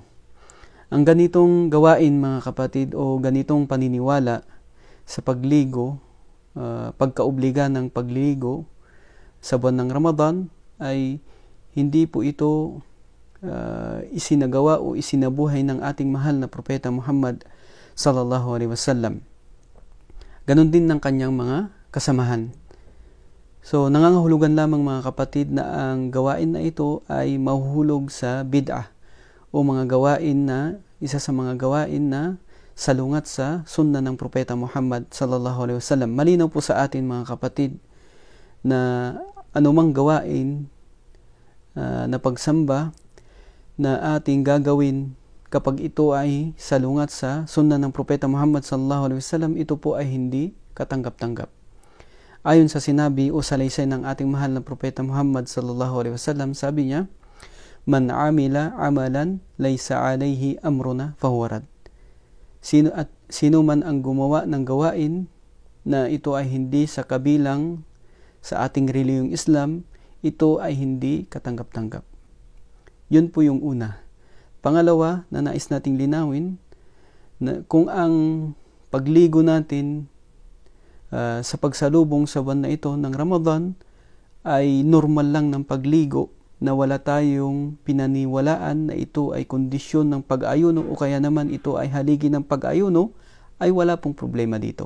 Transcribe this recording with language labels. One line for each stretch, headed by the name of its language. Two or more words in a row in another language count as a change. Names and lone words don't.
Filipino: Ang ganitong gawain, mga kapatid, o ganitong paniniwala sa pagligo, pagkaobliga ng pagligo sa buwan ng Ramadan, ay hindi po ito isinagawa o isinabuhay ng ating mahal na propeta Muhammad
Arabic: صلى الله عليه وسلم.
Filipino: Ganon din ng kanyang mga kasamahan. So nangangahulugan lamang, mga kapatid, na ang gawain na ito ay mahuhulog sa bid'ah o mga gawain na isa sa mga gawain na salungat sa sunna ng propeta Muhammad
Arabic: صلى الله عليه وسلم.
Filipino: Malinaw po sa atin, mga kapatid, na anumang gawain na pagsamba na ating gagawin kapag ito ay salungat sa sunna ng propeta Muhammad
Arabic: صلى الله عليه وسلم,
Filipino: ito po ay hindi katanggap-tanggap. Ayon sa sinabi o salaysay ng ating mahal na propeta Muhammad
Arabic: صلى الله عليه وسلم, sabi niya, "من عمل عملا ليس عليه أمرنا فهو رد."
Filipino: Sino man ang gumawa ng gawain na ito ay hindi sa kabilang sa ating relihiyong Islam, ito ay hindi katanggap-tanggap. Yun po yung una. Pangalawa na nais nating linawin, na kung ang pagligo natin sa pagsalubong sa buwan na ito ng Ramadan ay normal lang ng pagligo, na wala tayong pinaniwalaan na ito ay kondisyon ng pag-ayuno o kaya naman ito ay haligi ng pag-ayuno, ay wala pong problema dito.